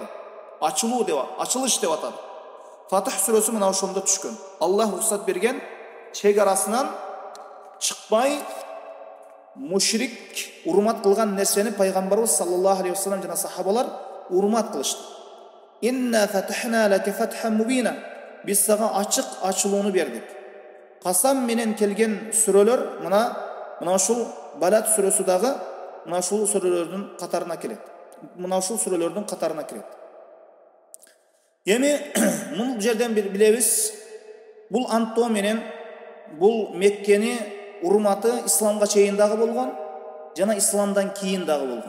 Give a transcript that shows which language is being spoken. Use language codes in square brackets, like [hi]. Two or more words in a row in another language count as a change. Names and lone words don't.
[ky] Ачылуу деп, ачылыш деп атады. Фатх сүрөсү мына ошондо түшкөн. Аллах рухсат берген, чек арасынан чыкпай мушрик урмат кылган нерсени пайгамбарыбыз [ar] صلى الله عليه وسلم [ky] жана сахабалар урмат кылышты. [ar] إنا فتحنا لك فتحا مبينا. [ky] Биз сага ачык ачылууну бердик. Касам менен келген сүрөлөр мына ушул Балат сүрөсү дагы мына ушул сүрөлөрдүн катарына кирет. Мына ушул сүрөлөрдүн катарына кирет. Эми мун жерден билебиз, бул анттоо менен бул Меккени урматы исламга чейин дагы болгон, жана исламдан кийин дагы болгон.